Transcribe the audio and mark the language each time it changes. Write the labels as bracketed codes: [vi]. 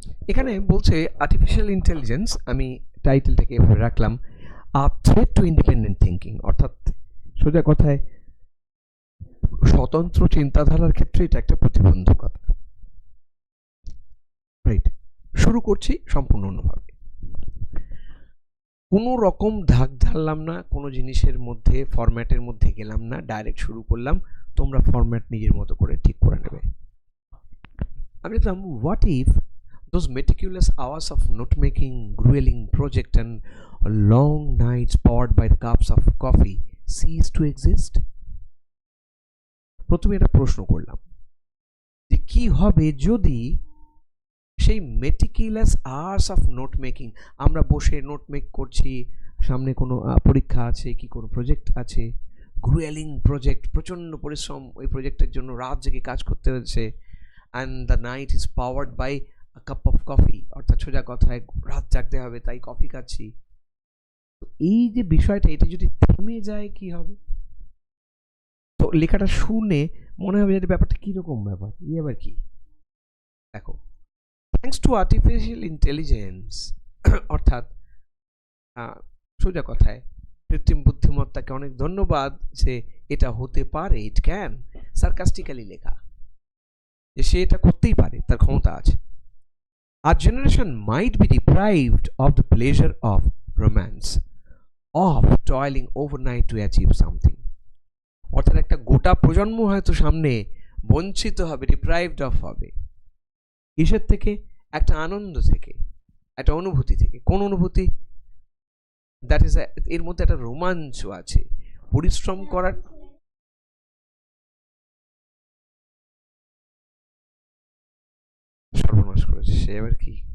[bn] এখানে বলছে artificial intelligence, আমি টাইটেলটাকে এভাবে রাখলাম [en] a threat to independent thinking, [bn] অর্থাৎ সোজা কথায় স্বতন্ত্র চিন্তাধারার ক্ষেত্রে এটা একটা প্রতিবন্ধকতা, রাইট? শুরু করছি সম্পূর্ণ অন্যভাবে, কোনো রকম ধাক ধারলাম না, কোনো জিনিসের মধ্যে ফরম্যাটের মধ্যে গেলাম না, ডাইরেক্ট শুরু করলাম। তোমরা ফরম্যাট নিজের মতো করে ঠিক করে নেবে। আমি লিখলাম [en] What if those meticulous hours of note-making, grueling project and long nights powered by the cups of coffee cease to exist? [bn] প্রথমে একটা প্রশ্ন করলাম যে কি হবে যদি সেই [en] meticulous hours of note making, [bn] আমরা বসে নোট মেক করছি, সামনে কোনো পরীক্ষা আছে কি কোনো প্রজেক্ট আছে, গ্রুয়েলিং প্রজেক্ট, প্রচণ্ড পরিশ্রম, ওই প্রজেক্টের জন্য রাত জেগে কাজ করতে হচ্ছে, [en] and the night is powered by a cup of coffee, [bn] অর্থাৎ সোজা কথায় রাত জাগতে হবে তাই কফি খাচ্ছি। তো এই যে বিষয়টা, এটা যদি থেমে যায় কি হবে? তো লেখাটা শুনে মনে হবে যে ব্যাপারটা কীরকম ব্যাপার, আবার কি? দেখো, [en] thanks to artificial intelligence, [bn] অর্থাৎ সোজা কথায় কৃত্রিম বুদ্ধিমত্তাকে অনেক ধন্যবাদ যে এটা হতে পারে, [en] it can, [bn] সার্কাস্টিক্যালি লেখা, যে সে এটা করতেই পারে, তার ক্ষমতা আছে। [en] Our generation might be deprived of the pleasure of romance, of toiling overnight to achieve something. [bn] অর্থাৎ একটা গোটা প্রজন্ম হয়তো সামনে বঞ্চিত হবে, [en] deprived of [bn] হবে কিসের থেকে? একটা আনন্দ থেকে, একটা অনুভূতি থেকে। কোন অনুভূতি? [en] that is, [bn] এর মধ্যে একটা রোমাঞ্চ আছে। পরিশ্রম করার সর্বনাশ করেছে সে, আবার কি?